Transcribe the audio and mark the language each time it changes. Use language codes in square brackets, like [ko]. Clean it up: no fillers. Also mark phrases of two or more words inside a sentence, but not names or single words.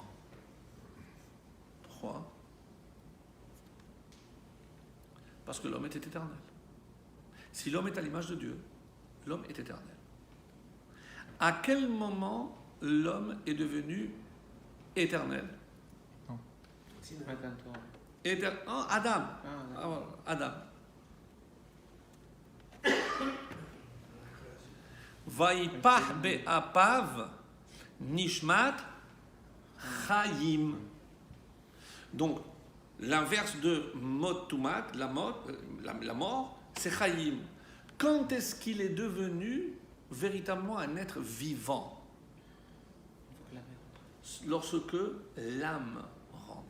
[fr] Pourquoi? Parce que l'homme est éternel. Si l'homme est à l'image de Dieu, l'homme est éternel. À quel moment l'homme est devenu éternel? Adam. Adam. [he] ויפח באפיו נשמת חיים. [fr] Donc, l'inverse de motumat, la mort, c'est chayim. Quand est-ce qu'il est devenu véritablement un être vivant? Lorsque l'âme rentre.